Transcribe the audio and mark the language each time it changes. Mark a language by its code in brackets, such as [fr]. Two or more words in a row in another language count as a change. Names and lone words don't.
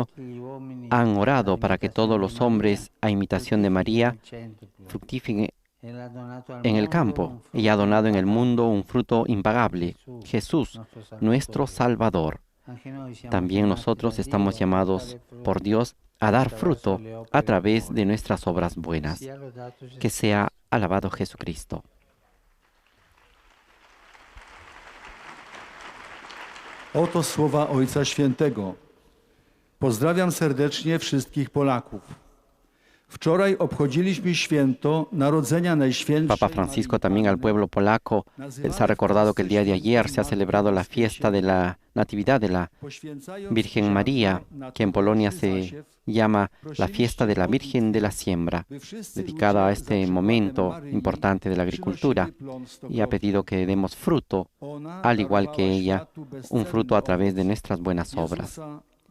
[es] Han orado para que todos los hombres, a imitación de María, fructifiquen en el campo. Ella ha donado en el mundo un fruto impagable, Jesús, nuestro Salvador. También nosotros estamos llamados por Dios a dar fruto a través de nuestras obras buenas. Que sea alabado Jesucristo. [pl] Oto słowa Ojca Świętego. Pozdrawiam serdecznie wszystkich Polaków. Wczoraj obchodziliśmy święto narodzenia Najświętszej. [es] Papa Francisco también al pueblo polaco les ha recordado que el día de ayer se ha celebrado la fiesta de la Natividad de la Virgen María, que en Polonia se llama la fiesta de la Virgen de la Siembra, dedicada a este momento importante de la agricultura, y ha pedido que demos fruto, al igual que ella, un fruto a través de nuestras buenas obras.